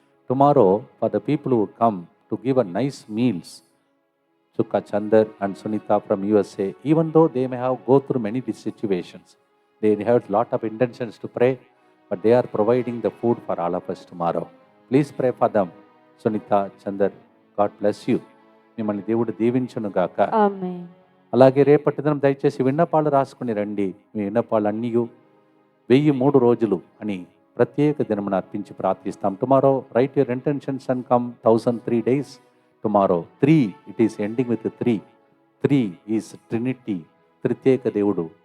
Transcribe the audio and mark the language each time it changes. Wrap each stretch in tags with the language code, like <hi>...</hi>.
<en>Tomorrow for the people who come to give a nice meals, Chukka Chandar and Sunita from USA, even though they may have go through many situations, they have lot of intentions to pray, but they are providing the food for all of us tomorrow. Please pray for them. Sunita, Chandar, God bless you.</en> <te>మిమ్మల్ని దేవుడు దీవించునుగాక. ఆమేన్. అలాగే రేపటి దినం దయచేసి విన్నపాలు రాసుకుని రండి. మీ విన్నపాలు అన్నీ 1003 రోజులు అని ప్రత్యేక దినమును అర్పించి ప్రార్థిస్తాం.</te> <en>Tomorrow write your intentions and come 1003 days. Tomorrow 3, it is ending with 3. 3 is trinity,</en> <te>త్రిత్యేక దేవుడు.</te>